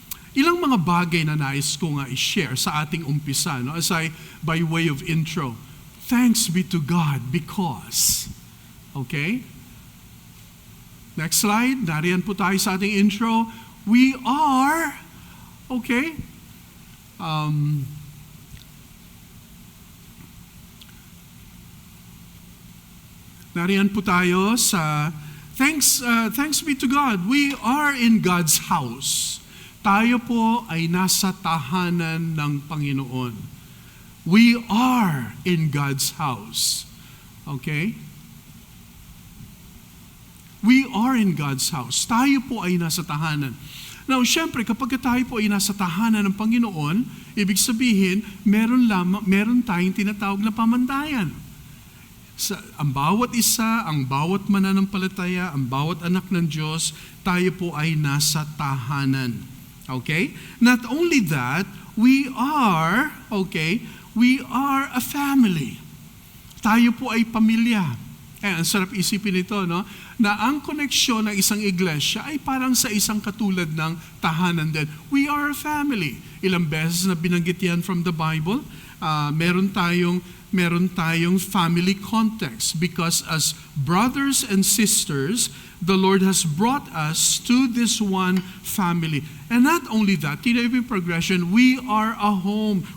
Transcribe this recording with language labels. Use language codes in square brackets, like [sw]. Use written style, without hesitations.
[tl] Ilang mga bagay na nais ko nga i-share sa ating umpisa, no? [en] As by way of intro. Thanks be to God because, okay? Next slide, [tl] nariyan po tayo sa ating intro. [en] We are, okay? [tl] Nariyan po tayo sa [en] thanks be to God. We are in God's house. [tl] Tayo po ay nasa tahanan ng Panginoon. [en] We are in God's house. Okay? We are in God's house. [tl] Tayo po ay nasa tahanan. Now, syempre, kapag tayo po ay nasa tahanan ng Panginoon, ibig sabihin, meron tayong tinatawag na pamantayan. Ang bawat isa, ang bawat mananampalataya, ang bawat anak ng Diyos, tayo po ay nasa tahanan. [en] Okay? Not only that, we are a family. [tl] Tayo po ay pamilya. Ang sarap isipin ito, no? Na ang koneksyon ng isang iglesia ay parang sa isang katulad ng tahanan din. [en] We are a family. [tl] Ilang beses na binanggit yan [en] from the Bible. [tl] Meron tayong [en] family context because as brothers and sisters, the Lord has brought us to this one family. And not only that, tinayong progression, we are a home.